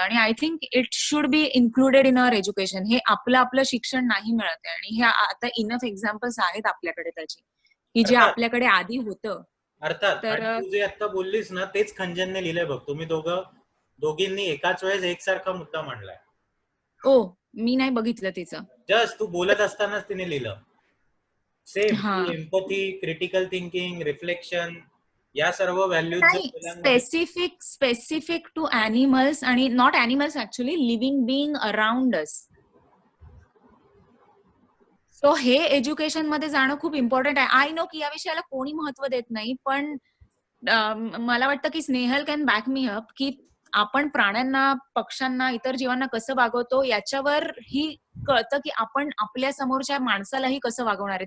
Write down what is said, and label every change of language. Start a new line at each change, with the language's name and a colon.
Marathi: आणि
English: I think it should be included in our education.
Marathi: हे आपलं शिक्षण नाही मिळत आहे, आणि हे आता इनफ एक्झाम्पल्स आहेत आपल्याकडे त्याची, की जे अर्थात आपल्याकडे आधी होतं. अर्थात तर आणि तू जे आता बोललीस ना तेच खंजनने लिहिलंय बघ. तुम्ही दोघींनी एकाच वेळेस एकसारखा मुद्दा मांडलाय. ओ मी नाही बघितलं तिचं. जस्ट तू बोलत असतानाच तिने लिहिलं सेम, हा की एम्पथी, क्रिटिकल थिंकिंग, रिफ्लेक्शन या सर्व व्हॅल्यूज जर नाही, मुलांमध्ये
English: Specific to animals, आणि not animals actually, living being around us.
Marathi: So हे एज्युकेशन मध्ये जाणं खूप इम्पॉर्टंट आहे.
English: I know
Marathi: की या विषयाला कोणी महत्व देत नाही, पण मला वाटतं की
English: Snehal can back me up,
Marathi: की आपण प्राण्यांना, पक्ष्यांना, इतर जीवांना कसं वागवतो याच्यावर ही कळतं की आपण आपल्या समोरच्या माणसालाही कसं वागवणार आहे.